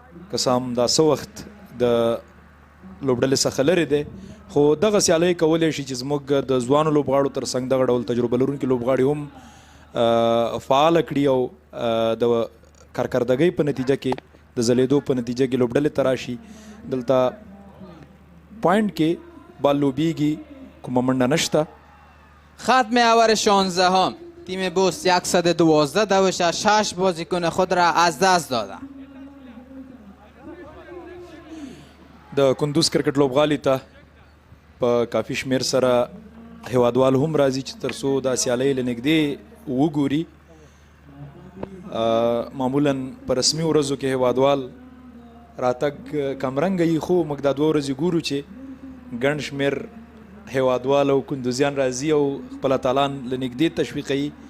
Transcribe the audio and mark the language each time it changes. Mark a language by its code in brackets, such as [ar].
[ps] که څه هم دا څه وخت د لوبډلې څخه لرې دی خو دغه سیالۍ کولی شي چې زموږ د ځوانو لوبغاړو تر څنګ دغه ډول تجربه لرونکي لوبغاړي هم فعاله کړي او د کارکردګۍ په نتیجه کې د ځلېدو په نتیجه کې لوبډلې ته راشي. دلته پوینټ کې بال لوبیږي کومه منډه نشته. [fa] ختم اوور 16 تیم بوست 112 دوش از 6 بازیکن خود را از دست داده. [ps] د کندوز کرکټ لوبغالي ته په کافي شمیر سره هیوادوال هم راځي چې تر څو دا سیالۍ له نږدې وګوري. معمولا په رسمي ورځو کې هیوادوال راتګ کمرنګه یي خو موږ دا 2 ورځې ګورو چې ګڼ شمیر هیوادوال او کندوزیان راځي او خپل اتلان له نږدې تشویقوي.